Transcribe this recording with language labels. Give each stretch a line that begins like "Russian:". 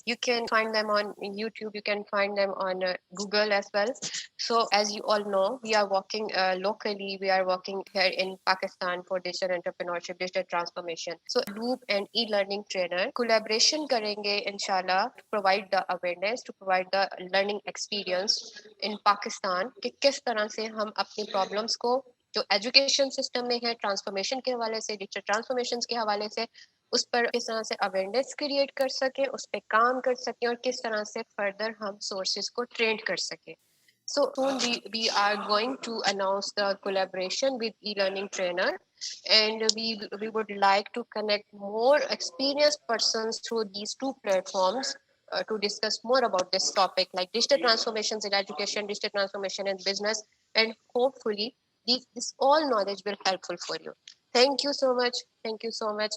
English: You can find them on YouTube. You can find them on Google as well. So as you all know, we are working locally. We are working here in Pakistan for digital entrepreneurship, digital transformation. So Loop and e-learning trainer collaboration karenge inshallah to provide the awareness, to provide the learning experience in Pakistan
Urdu: کہ کس طرح سے ہم اپنی problems کو جو education system میں ہے ٹرانسفارمیشن کے حوالے سے, ڈیجیٹل ٹرانسفارمیشن کے حوالے سے, اس پر کس طرح سے اویئرنیس کریٹ کر سکیں, اس پہ کام کر سکیں, اور کس طرح سے فردر ہم سورسز کو ٹرینڈ کر سکیں.
English: So soon we are going to announce the collaboration with e-learning trainer, and we would like to connect more experienced persons through these two platforms to discuss more about this topic, like digital transformations in education, digital transformation in business, and hopefully this all knowledge will helpful for you. Thank you so much. Thank you so much.